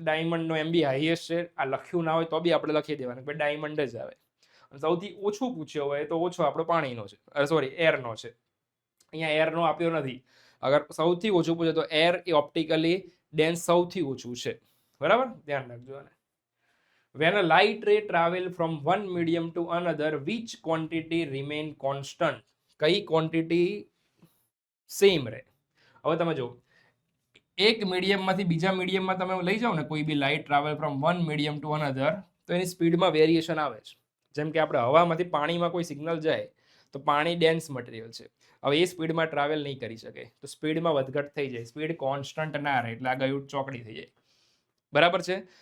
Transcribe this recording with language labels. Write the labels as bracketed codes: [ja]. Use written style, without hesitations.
[gu] ડાયમંડનો એમ બી highest છે, આ લખ્યું ના હોય તો બી આપણે લખી દેવાનું કે ડાયમંડ જ આવે. સૌથી ઓછું પૂછ્યો હોય તો ઓછો આપણો પાણીનો છે, સોરી એરનો છે. અહીંયા એરનો આપ્યો નથી. અગર સૌથી ઓછું પૂછે તો એર એ ઓપ્ટિકલી ડેન્સ સૌથી ઓછું છે, બરાબર, ધ્યાન રાખજો આને. [en] When a light ray travel from one medium to another, which quantity remain constant? [gu] કઈ ક્વોન્ટિટી સેમ રહે? હવે તમે જો, એક મીડિયમમાંથી બીજા મીડિયમમાં તમે લઈ જાઓ ને, કોઈ બી [en] light travel from one medium to another, [gu] તો એની સ્પીડમાં વેરિએશન આવે છે. જેમ કે આપણે હવામાંથી પાણીમાં કોઈ સિગ્નલ જાય તો પાણી ડેન્સ મટીરિયલ છે, હવે એ સ્પીડમાં ટ્રાવેલ નહીં કરી શકે, તો સ્પીડમાં વધઘટ થઈ જાય, સ્પીડ કોન્સ્ટન્ટ ના રહે, એટલે આ ગયું ચોકડી થઈ જાય, બરાબર છે.